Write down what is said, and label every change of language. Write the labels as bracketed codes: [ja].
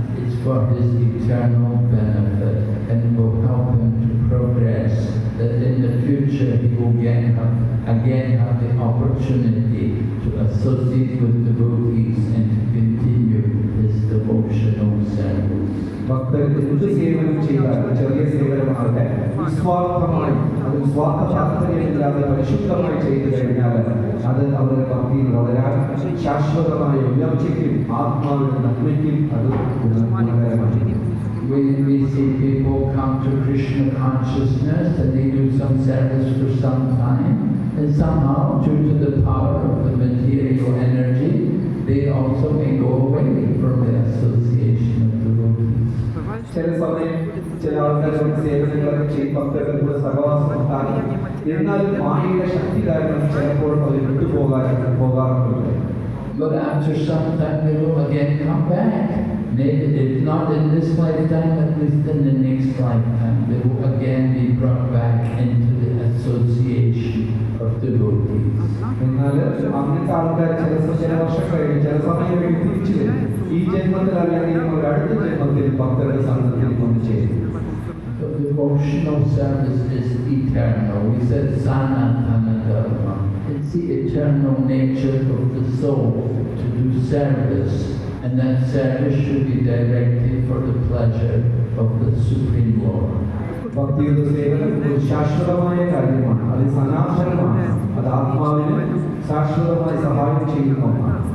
[en] It's for his eternal benefit and will help him to progress, that in the future he will again have the opportunity to associate with devotees and to continue his devotional service. [ml] ഭക്തർ എന്ത് സേവനം ചെയ്താലും ചെറിയ സേവനമാകട്ടെ നിസ്വാർത്ഥമായി, അത് സ്വാർത്ഥ താല്പര്യമില്ലാതെ പരിശുദ്ധമായി ചെയ്തു കഴിഞ്ഞാൽ അത് അവരുടെ ഭക്തിയിൽ വളരാൻ ശാശ്വതമായ ഉയർച്ചയ്ക്കും ആത്മാവിന്റെ നന്മയ്ക്കും അത് ഗുണകരമാണ്. [en] We see people come to Krishna consciousness and they do some service for some time, and somehow, due to the power of the material energy, they also may go away from the association of devotees. [ml] ചില സമയം ചില ആൾക്കാരുടെ സേവനങ്ങളൊക്കെ ചെയ്യും, ഭക്തരുടെ കൂടെ സഹവാസം ഉണ്ടാകും. എന്നാലും മായയുടെ ശക്തി കാരണം ചിലപ്പോൾ അവർ പോകാറുണ്ട്. [en] But after some time they will again come back. Maybe if not in this lifetime, at least in the next lifetime, they will again be brought back into the association of devotees. [ml] എന്നാൽ അങ്ങനത്തെ ആൾക്കാർ ചില വർഷം കഴിഞ്ഞ് ചില സമയം കഴിഞ്ഞ് തിരിച്ചു വരും. ഈ ജന്മത്തിൽ അല്ലെങ്കിൽ ഒരു അടുത്ത ജന്മത്തിൽ ഭക്തരുടെ സംഘത്തിൽ കൊണ്ട് ചേരും. [en] The devotional service is eternal. We said Sanatana Dharma. It's the eternal nature of the soul to do service, and that service should be directed for the pleasure of the Supreme Lord. [ml] ഭക്തിയുടെ സേവനം ഒരു ശാശ്വതമായ കാര്യമാണ്, അത് സനാതനമാണ്, അത് ആത്മാവിന് ശാശ്വതമായി സഹായം ചെയ്യുന്നതാണ്.